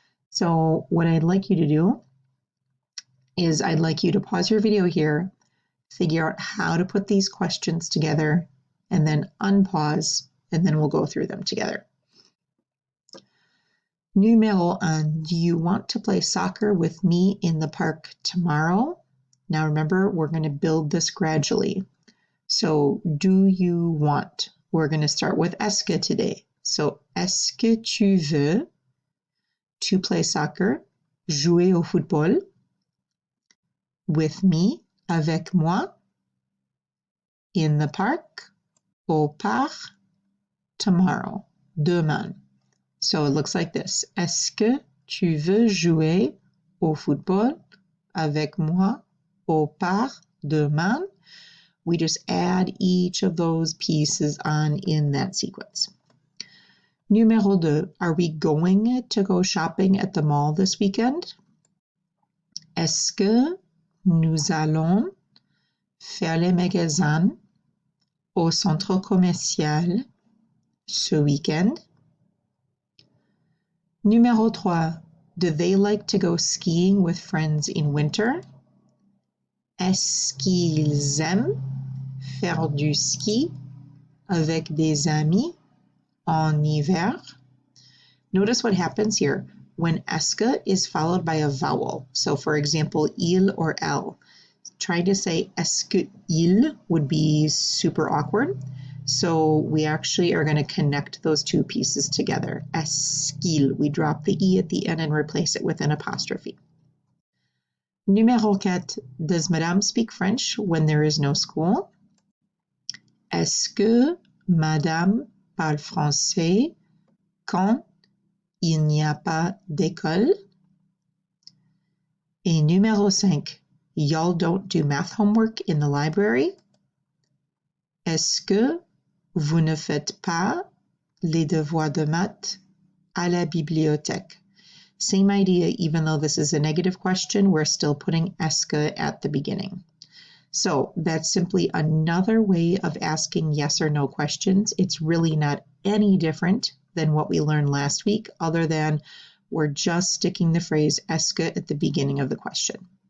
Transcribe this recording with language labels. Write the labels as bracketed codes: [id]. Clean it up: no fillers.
[en] So what I'd like you to do is I'd like you to pause your video here, figure out how to put these questions together, and then unpause, and then we'll go through them together. [fr] Numéro 1, [en] do you want to play soccer with me in the park tomorrow? Now remember, we're going to build this gradually. So, do you want? We're going to start with est-ce que today. So, [fr] est-ce que tu veux [en] to play soccer, [fr] jouer au football, [en] with me, [fr] avec moi, [en] in the park, [fr] au parc, [en] tomorrow, [fr] demain. [en] So it looks like this. [fr] Est-ce que tu veux jouer au football avec moi au parc demain? [en] We just add each of those pieces on in that sequence. [fr] Numéro 2, [en] are we going to go shopping at the mall this weekend? [fr] Est-ce que nous allons faire les magasins au centre commercial ce week-end? Numéro 3, [en] do they like to go skiing with friends in winter? [fr] Est-ce qu'ils aiment faire du ski avec des amis en hiver? [en] Notice what happens here. When est-ce que is followed by a vowel, so for example, il or elle, trying to say est-ce que il would be super awkward. So we actually are going to connect those two pieces together. Est-ce qu'il, we drop the e at the end and replace it with an apostrophe. [fr] Numéro 4, [en] does Madame speak French when there is no school? [fr] Est-ce que Madame parle français quand il n'y a pas d'école? Et numéro 5, [en] y'all don't do math homework in the library? [fr] Est-ce que vous ne faites pas les devoirs de maths à la bibliothèque? [en] Same idea, even though this is a negative question, we're still putting est-ce que at the beginning. So that's simply another way of asking yes or no questions. It's really not any different than what we learned last week, other than we're just sticking the phrase est-ce que at the beginning of the question.